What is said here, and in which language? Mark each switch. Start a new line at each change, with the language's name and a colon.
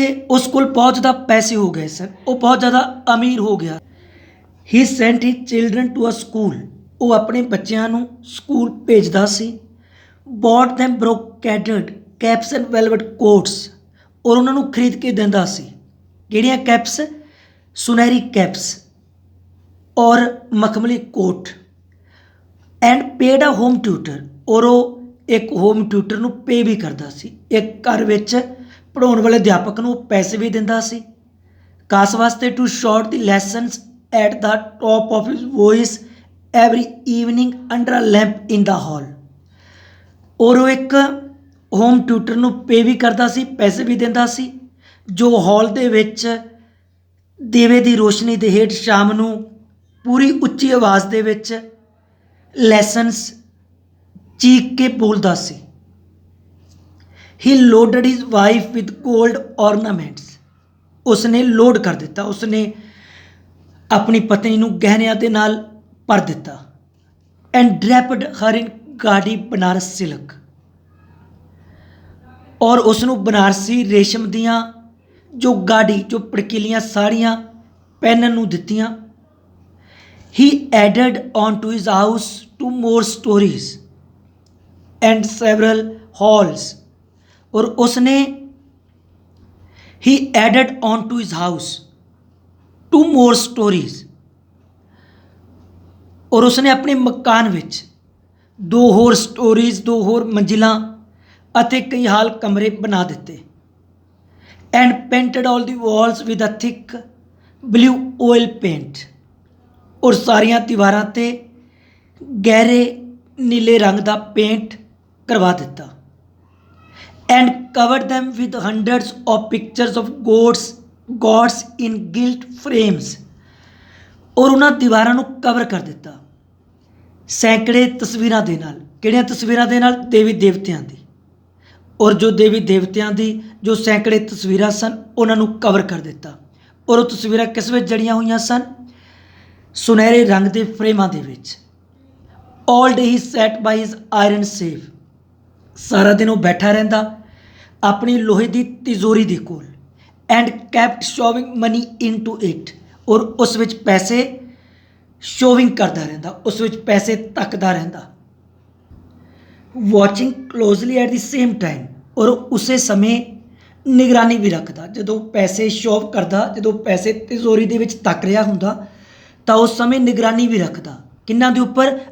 Punjabi: ਉਸ ਕੋਲ ਬਹੁਤ ਜ਼ਿਆਦਾ ਪੈਸੇ ਹੋ ਗਏ ਸਨ ਉਹ ਬਹੁਤ ਜ਼ਿਆਦਾ ਅਮੀਰ ਹੋ ਗਿਆ.
English: He sent his children to a school.
Punjabi: ਉਹ ਆਪਣੇ ਬੱਚਿਆਂ ਨੂੰ ਸਕੂਲ ਭੇਜਦਾ ਸੀ.
English: Bought them brocaded caps and velvet coats.
Punjabi: ਔਰ ਉਹਨਾਂ ਨੂੰ ਖਰੀਦ ਕੇ ਦਿੰਦਾ ਸੀ. ਕਿਹੜੀਆਂ ਕੈਪਸ ਸੁਨਹਿਰੀ ਕੈਪਸ ਔਰ ਮਖਮਲੀ ਕੋਟ.
English: And paid a home tutor.
Punjabi: ਔਰ ਉਹ ਇੱਕ ਹੋਮ ਟਿਊਟਰ ਨੂੰ ਪੇ ਵੀ ਕਰਦਾ ਸੀ. ਇੱਕ ਘਰ ਵਿੱਚ ਪੜ੍ਹਾਉਣ ਵਾਲੇ ਅਧਿਆਪਕ ਨੂੰ ਪੈਸੇ ਵੀ ਦਿੰਦਾ ਸੀ ਕਾਸ ਵਾਸਤੇ.
English: To shout the lessons at the top of his voice every evening under a lamp in the hall.
Punjabi: ਔਰ ਉਹ ਇੱਕ ਹੋਮ ਟਿਊਟਰ ਨੂੰ ਪੇ ਵੀ ਕਰਦਾ ਸੀ ਪੈਸੇ ਵੀ ਦਿੰਦਾ ਸੀ ਜੋ ਹਾਲ ਦੇ ਵਿੱਚ ਦੀਵੇ ਦੀ ਰੋਸ਼ਨੀ ਦੇ ਹੇਠ ਸ਼ਾਮ ਨੂੰ ਪੂਰੀ ਉੱਚੀ ਆਵਾਜ਼ ਦੇ ਵਿੱਚ ਲੈਸਨਸ ਚੀਕ ਕੇ ਬੋਲਦਾ ਸੀ.
English: He loaded his wife with gold ornaments.
Punjabi: ਉਸਨੇ ਲੋਡ ਕਰ ਦਿੱਤਾ ਉਸਨੇ ਆਪਣੀ ਪਤਨੀ ਨੂੰ ਗਹਿਣਿਆਂ ਦੇ ਨਾਲ ਭਰ ਦਿੱਤਾ.
English: And draped her in gaudy Banaras silk.
Punjabi: ਔਰ ਉਸ ਨੂੰ ਬਨਾਰਸੀ ਰੇਸ਼ਮ ਦੀਆਂ ਜੋ ਭੜਕੀਲੀਆਂ ਸਾੜੀਆਂ ਪਹਿਨਣ ਨੂੰ ਦਿੱਤੀਆਂ.
English: He added on to his house 2 more stories and several halls.
Punjabi: ਔਰ ਉਸਨੇ
English: he added on to his house 2 more stories.
Punjabi: ਔਰ ਉਸਨੇ ਆਪਣੇ ਮਕਾਨ ਵਿੱਚ 2 ਹੋਰ ਸਟੋਰੀਜ਼ 2 ਹੋਰ ਮੰਜ਼ਿਲਾਂ ਅਤੇ ਕਈ ਹਾਲ ਕਮਰੇ ਬਣਾ ਦਿੱਤੇ.
English: And painted all the walls with a thick blue oil paint.
Punjabi: ਔਰ ਸਾਰੀਆਂ ਦੀਵਾਰਾਂ 'ਤੇ ਗਹਿਰੇ ਨੀਲੇ ਰੰਗ ਦਾ ਪੇਂਟ ਕਰਵਾ ਦਿੱਤਾ.
English: And covered them with hundreds of pictures of gods in gilt frames.
Punjabi: ਔਰ ਉਹਨਾਂ ਦੀਵਾਰਾਂ ਨੂੰ ਕਵਰ ਕਰ ਦਿੱਤਾ ਸੈਂਕੜੇ ਤਸਵੀਰਾਂ ਦੇ ਨਾਲ. ਕਿਹੜੀਆਂ ਤਸਵੀਰਾਂ ਦੇ ਨਾਲ ਦੇਵੀ ਦੇਵਤਿਆਂ ਦੀ. ਔਰ ਜੋ ਦੇਵੀ ਦੇਵਤਿਆਂ ਦੀ ਜੋ ਸੈਂਕੜੇ ਤਸਵੀਰਾਂ ਸਨ ਉਹਨਾਂ ਨੂੰ ਕਵਰ ਕਰ ਦਿੱਤਾ. ਔਰ ਉਹ ਤਸਵੀਰਾਂ ਕਿਸ ਵਿੱਚ ਜੜੀਆਂ ਹੋਈਆਂ ਸਨ ਸੁਨਹਿਰੇ ਰੰਗ ਦੇ ਫਰੇਮਾਂ ਦੇ ਵਿੱਚ.
English: All day he sat by his iron safe.
Punjabi: ਸਾਰਾ ਦਿਨ ਉਹ ਬੈਠਾ ਰਹਿੰਦਾ ਆਪਣੀ ਲੋਹੇ ਦੀ ਤਿਜੋਰੀ ਦੇ ਕੋਲ.
English: And kept shoving money into it.
Punjabi: ਔਰ ਉਸ ਵਿੱਚ ਪੈਸੇ ਸ਼ੋਵਿੰਗ ਕਰਦਾ ਰਹਿੰਦਾ ਉਸ ਵਿੱਚ ਪੈਸੇ ਤੱਕਦਾ ਰਹਿੰਦਾ.
English: watching closely at the same time,
Punjabi: ਔਰ ਉਸੇ ਸਮੇਂ ਨਿਗਰਾਨੀ ਵੀ ਰੱਖਦਾ। ਜਦੋਂ ਪੈਸੇ ਸ਼ੋਅ ਕਰਦਾ, ਜਦੋਂ ਪੈਸੇ ਤਿਜੋਰੀ ਦੇ ਵਿੱਚ ਤੱਕ ਰਿਹਾ ਹੁੰਦਾ ਤਾਂ ਉਸ ਸਮੇਂ ਨਿਗਰਾਨੀ ਵੀ ਰੱਖਦਾ। ਕਿਹਨਾਂ ਦੇ ਉੱਪਰ?